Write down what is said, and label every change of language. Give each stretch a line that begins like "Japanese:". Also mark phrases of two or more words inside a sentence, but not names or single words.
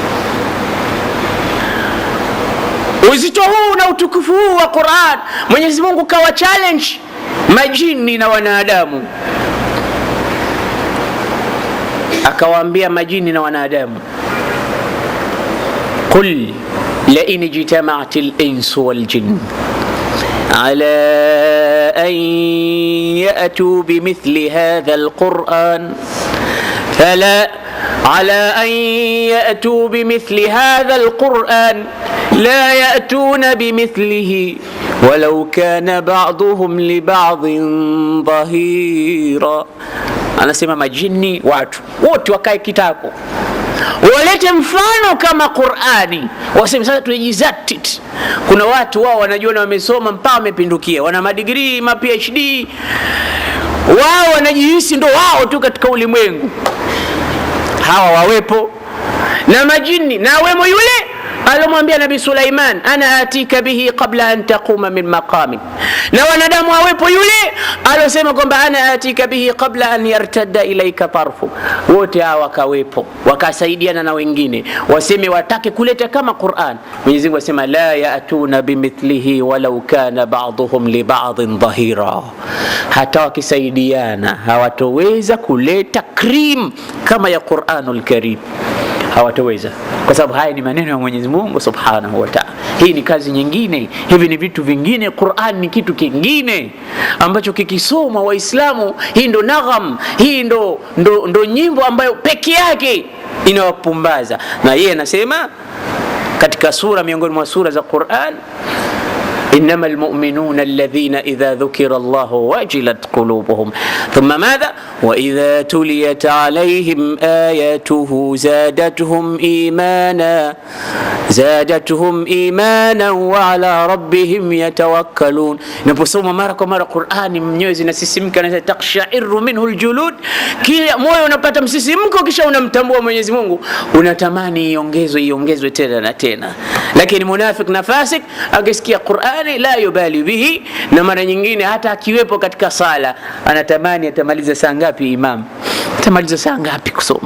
Swahili: Uzito huu na utukufu huu wa Qur'an Mwenyezi Mungu kawa challenge majini na wanadamu, akawaambia majini na wanadamu,
Arabic: قل لئن اجتمعت الإنس والجن على أن يأتوا بمثل هذا القرآن فلا على أن يأتوا بمثل هذا القرآن لا يأتون بمثله ولو كان بعضهم لبعض ظهيرا.
Swahili: Anasema majini watu wote wakae kitako, walete mfano kama Qur'ani, waseme sasa tunajizatiti. Kuna watu wao wanajiona wamesoma mpaka wamepindukia, wana madigrii ma PhD, wao wanajihisi ndo wao tu katika ulimwengu. Hawa wawepo na majini, na wemo yule alomwambia Nabii Sulaiman,
Arabic: أنا آتيك به قبل أن تقوم من مقامك.
Swahili: Na wanadamu wawepo yule alosema kwamba
Arabic: أنا آتيك به قبل أن يرتد إليك طرفك.
Swahili: Wote hawa wakawepo, wakasaidiana na wengine waseme watake kuleta kama Qur'an. Mwenyezi Mungu asema
Arabic: لا يأتون بمثله ولو كان بعضهم لبعض ظهيرا.
Swahili: Hata wakisaidiana hawatoweza kuleta cream kama ya Qur'anul Karim, hawatoweza, kwa sababu haya ni maneno ya Mwenyezi Mungu
Arabic: سبحانه وتعالى.
Swahili: Hii ni kazi nyingine, hivi ni vitu vingine. Qur'an ni kitu kingine ambacho kikisoma Waislamu, hii ndo nagham, hii ndo nyimbo ambayo peke yake inawapumbaza. Na yeye anasema katika sura miongoni mwa sura za Qur'an,
Arabic: إنما المؤمنون الذين إذا ذكر الله وجلت قلوبهم ثم ماذا وإذا تليت عليهم آياته زادتهم إيمانا وعلى ربهم يتوكلون.
Swahili: Naposoma mara kwa mara Qur'ani, mnyoyo zinasisimka na
Arabic: تقشعر منه الجلود,
Swahili: kila moyo unapata msisimko, kisha unamtambua Mwenyezi Mungu, unatamani iongezwe tena na tena. Lakini munafik na fasik akisikia Qur'ani
Arabic: لا يبالي به,
Swahili: na mara nyingine hata akiwepo katika sala anatamani atamaliza saa ngapi imam, atamaliza saa ngapi kusoma.